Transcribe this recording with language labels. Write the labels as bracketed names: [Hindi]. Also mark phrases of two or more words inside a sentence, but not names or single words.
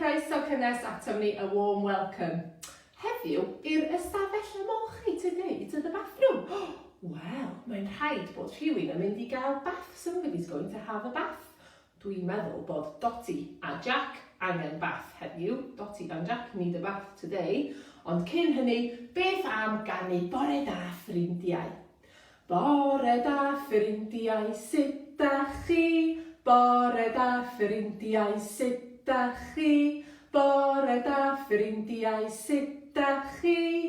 [Welsh] Croeso cynnes ato ni, [English] a warm welcome. [Welsh] Heddiw i'r ystafell ymolchi [English] today to the bathroom. [Welsh] Wel, mae'n rhaid bod rhywun yn mynd I gael bath. [English] Somebody's going to have a bath. [Welsh] Dwi'n meddwl bod Dotty a Jack angen bath heddiw. [English] Dotty and Jack need a bath today. [Welsh] Ond cyn hynny, beth am ganu bore da ffrindiau? Bore da ffrindiau, sut da chi? Bore da ffrindiau, sut da chi? Bore da ffrindiau, sut da chi?